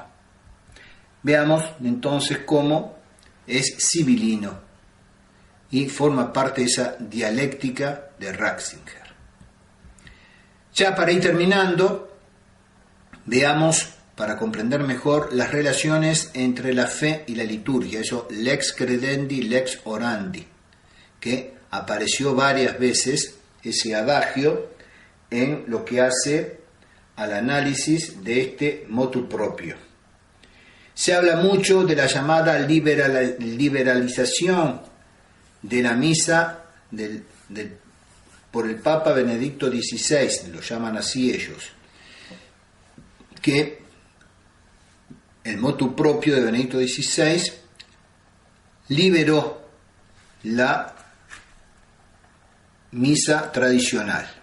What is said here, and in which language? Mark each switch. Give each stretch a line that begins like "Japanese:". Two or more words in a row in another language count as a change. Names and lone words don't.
Spanish: Veamos entonces cómo es sibilino y forma parte de esa dialéctica de Ratzinger. Ya para ir terminando, veamos, para comprender mejor, las relaciones entre la fe y la liturgia, eso
Latin: lex credendi, lex orandi,
Spanish: que apareció varias veces, ese adagio, en lo que hace al análisis de este
Latin: motu proprio.
Spanish: Se habla mucho de la llamada liberalización de la misa por el Papa Benedicto XVI, lo llaman así ellos, que el
Latin: motu proprio
Spanish: de Benedicto XVI liberó la misa tradicional.